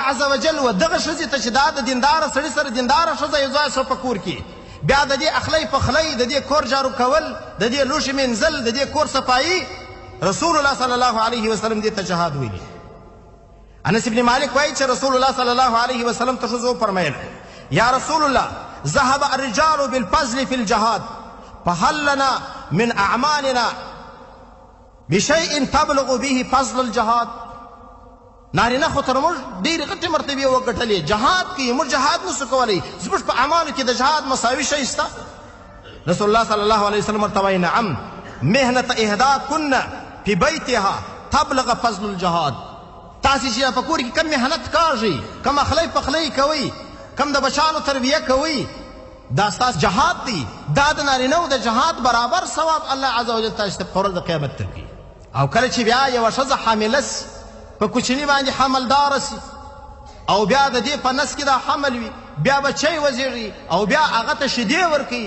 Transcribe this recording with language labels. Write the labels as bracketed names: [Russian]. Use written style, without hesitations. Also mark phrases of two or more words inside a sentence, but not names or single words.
[Arabic] عز وجل [Pashto] و دغه ښځې ته چې دا د دینداره سړي سره دینداره ښځه یو ځای سوه په کور کې بیا د دې اخلی پخلی د دې کور جارو کول د دې لوښې مینځل د دې کور صفایي [Arabic] رسول الله صلی الله علیه وسلم [Pashto] دې ته جهاد ویلي انس ابن مالک وایي چې [Arabic] رسول الله صلی الله علیه وسلم [Pashto] ته ښځو وفرمیل [Arabic] یا رسول الله ذهب الرجال بالفضل في الجهاد فهل لنا من اعمالنا بشیء تبلغ به فضل الجهاد. [Pashto] نارینه خو تر موږ ډېرې غټې مرتبې وګټلې، جهاد کوي، موږ جهاد نسو کولی، زموږ په اعمالو کې د جهاد مساوي شی شته؟ [Arabic] رسول الله صلی الله علیه وسلم [Pashto] ورته وایي [Arabic] نعم مهنة احداکن فی بیتها تبلغ فضل الجهاد. [Pashto] تاسې چې په کور کې کم محنت کاږئ، کم اخلی پخلی کوئ، کم د بچانو تربیه کوئ، دا ستاسو جهاد دی. دا د نارینهو د جهاد برابر ثواب [Arabic] الله عز وجل [Pashto] تاسو ته په ورځ د قیامت درکوي. او کله چې بیا یوه ښځه حامله سي، په کوچني باندې حملداره سي، او بیا د دې په نس کې دا حمل وي، بیا بچی وزېږي او بیا هغه ته شیدې ورکوي.